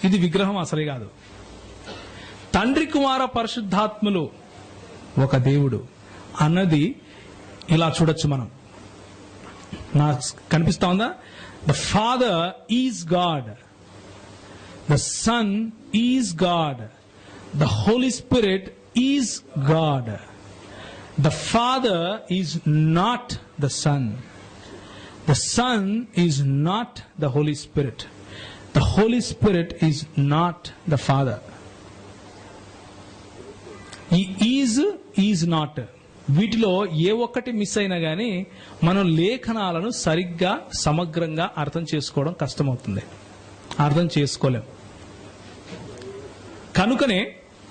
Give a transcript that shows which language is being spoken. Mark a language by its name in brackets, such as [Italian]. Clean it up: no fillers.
[Telugu] ఇది విగ్రహం అసలే కాదు. తండ్రి కుమార పరిశుద్ధాత్ములు ఒక దేవుడు అన్నది ఇలా చూడొచ్చు మనం. నాకు కనిపిస్తా ఉందా? [English] The Father is God, the Son is God, the Holy Spirit is God. The Father is not the Son. The Son is not the Holy Spirit. The Holy Spirit is not the Father. [Telugu] ఈ [English] is not [Telugu] వీటిలో ఏ ఒక్కటి miss అయినా గానీ మనం లేఖనాలను సరిగ్గా సమగ్రంగా అర్థం చేసుకోవడం కష్టమవుతుంది, అర్థం చేసుకోలేం. కనుకనే